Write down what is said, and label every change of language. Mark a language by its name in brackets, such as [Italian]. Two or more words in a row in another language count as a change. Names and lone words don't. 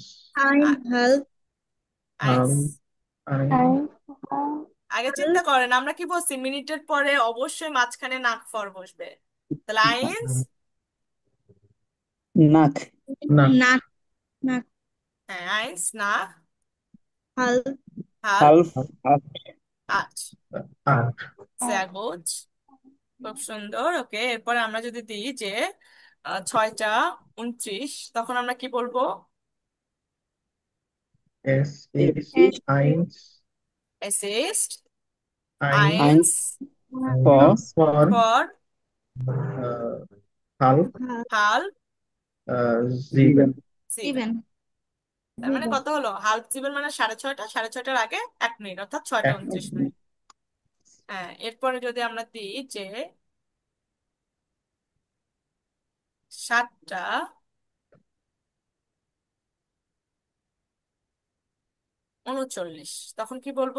[German] Ein halb আইন্স। halb eins [Bangla] আগে চিন্তা করেন, আমরা কি বলছি মিনিটের পরে অবশ্যই মাঝখানে [German] nach vor [Bangla] বসবে। তাহলে আইন্স। [German] Nach. [Bangla] না [German] nach nach [Bangla] হ্যাঁ, আইন্স না। [German] halb হাল। Halb acht. [Bangla] আট। আট [German] sehr gut, [Bangla] খুব সুন্দর। ওকে, এরপরে আমরা যদি দিই যে 6টা 29, তখন আমরা কি বলবো? [German] এস Es এস ist আইনস Es ist আইন eins vor ফর vor হাল halb জিবেন sieben. sieben। 7 [Bangla] তার মানে কত হলো? [German] halb sieben [Bangla] মানে 6:30, 6:30-র আগে 1 মিনিট, অর্থাৎ 6টা 29 মিনিট। হ্যাঁ, এরপরে যদি আমরা দিই যে 7টা 39, তখন কি বলবো?